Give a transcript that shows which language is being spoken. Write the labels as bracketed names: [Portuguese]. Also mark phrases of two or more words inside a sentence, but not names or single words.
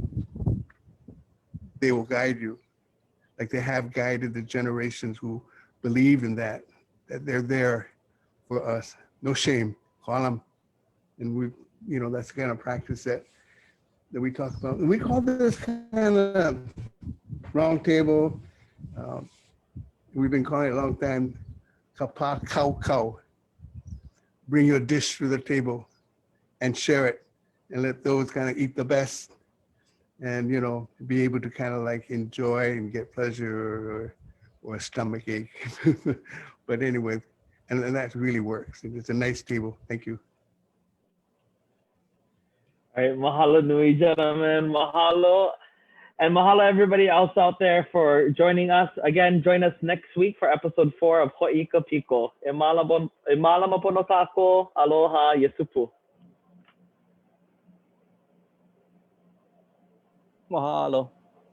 [English] They will guide you, like they have guided the generations who believe in that they're there for us. No shame, call them. And we, that's the kind of practice that we talk about. And we call this kind of round table. We've been calling it a long time, [Hawaiian] kapa kau kau. [English] Bring your dish to the table and share it and let those kind of eat the best and, be able to kind of like enjoy and get pleasure or a stomach ache. But anyway, and that really works. It's a nice table. Thank you. All right, [Hawaiian] mahalo nui, [English] gentlemen. Mahalo. And mahalo everybody else out there for joining us. Again, join us next week for episode 4 of Hoi I Ka Piko. [Hawaiian] E mālama pono kako, aloha, yesupu. Mahalo.